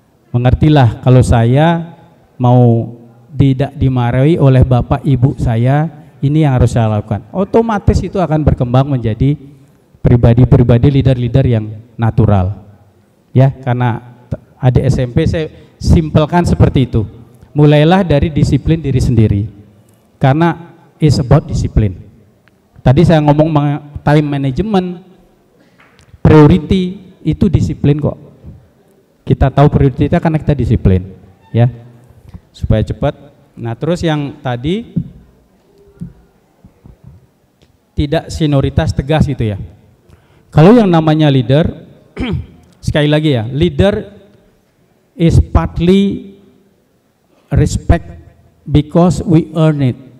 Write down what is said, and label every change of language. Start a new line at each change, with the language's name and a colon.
Indonesian: Mengertilah kalau saya mau tidak dimarahi oleh bapak ibu saya, ini yang harus saya lakukan. Otomatis itu akan berkembang menjadi pribadi-pribadi leader-leader yang natural. Ya, karena adik SMP saya simpelkan seperti itu. Mulailah dari disiplin diri sendiri. Karena
English: it's about
Indonesian: disiplin. Tadi saya ngomong time management, priority itu disiplin kok. Kita tahu prioritasnya karena kita disiplin, ya, supaya cepat. Nah, terus yang tadi tidak senioritas tegas gitu ya. Kalau yang namanya leader, sekali lagi ya,
English: leader is partly respect because we earn it.